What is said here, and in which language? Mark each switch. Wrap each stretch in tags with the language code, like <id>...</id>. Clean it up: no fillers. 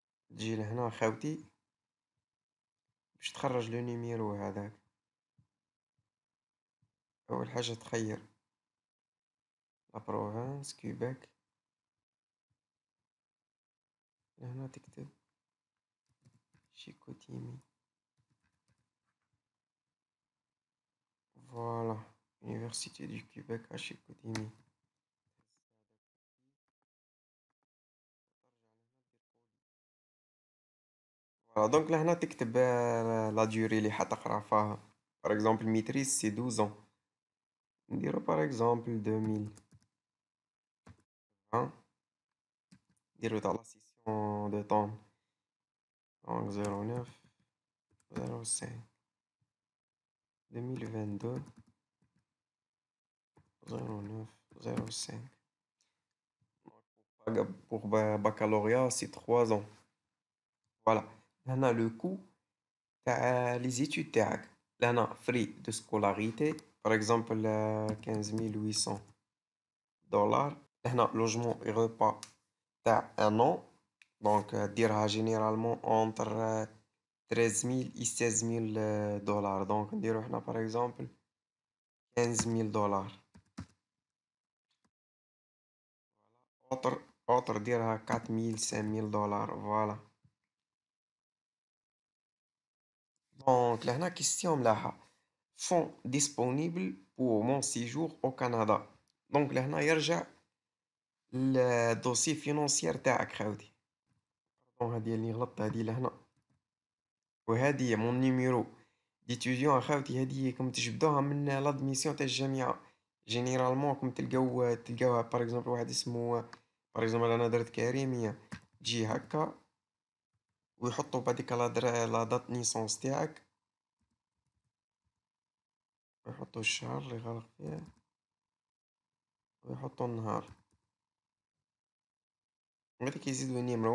<ar>تجي لهنا خاوتي باش تخرج لو نيميرو هذاك. أول حاجة تخير لا بروفانس كيباك، هنا تكتب شيكوتيمي.</ar> <fr>فوالا Université du Québec à Chicoutimi.</fr> <ar>فوالا دونك لهنا تكتب لا ديوري اللي حتقرا فيها.</ar> <fr>par exemple maîtrise c'est 12 ans.</fr> <ar>نديرو</ar> <fr>par exemple 2020.</fr> <ar>نديرو تاع</ar> <fr>لا سيسيون دو طون donc 09 05 2022 09 05. Pour baccalauréat c'est 3 ans. Voilà. هنا le coût</fr> <ar>تاع</ar> <fr>les études تاعك. لهنا frais de scolarité par exemple 15 800 $. هنا logement et repas</fr> <ar>تاع</ar> <fr>un an. donc</fr> <ar>ديرها</ar> <fr>généralement entre 13 000 et 16 000 $. donc</fr> <ar>نديرو هنا</ar> <fr>par exemple 15 000 $. autre</fr> <ar>ديرها</ar> <fr>4 000 5 000 $. voilà. donc</fr> <ar>لهنا</ar> <fr>question ملاحة fonds disponible pour mon séjour au Canada.</fr> <ar>donc لهنا يرجع الدوسي فينانسيير تاعك خاوتي. هذه اللي غلطت هذه لهنا، وهذه مون نيميرو ديتيديون خاوتي. هذه كم تجبدوها من لادميسيون تاع الجامعة جينيرالمون. كم تلقاوها باغ اكزومبل واحد اسمه باغ اكزومبل انا درت كريمية، تجي هكا ويحطوا بعديك لا دات نيسونس تاعك، ويحطوا الشهر اللي غلق فيه ويحطوا النهار، هذيك يزيدوا النيمرو.</ar>